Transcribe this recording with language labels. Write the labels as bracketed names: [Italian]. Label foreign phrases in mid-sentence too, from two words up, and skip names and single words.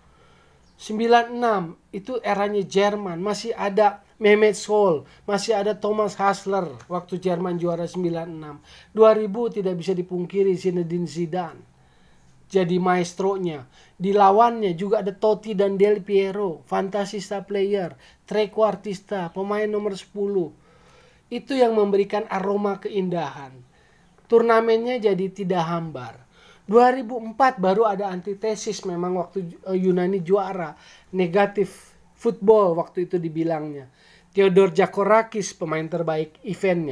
[Indonesian] 96 itu eranya Jerman, masih ada Mehmet Scholl, masih ada Thomas Hassler waktu Jerman juara 96. 2000 tidak bisa dipungkiri Zinedine Zidane jadi maestronya. Di lawannya juga ada Totti dan Del Piero, fantasista player, trequartista, pemain nomor 10. Itu yang memberikan aroma keindahan. Turnamennya jadi tidak hambar. 2004 baru ada antitesis memang waktu Yunani juara. Negatif football waktu itu dibilangnya. Theodor Zagorakis pemain terbaik eventnya.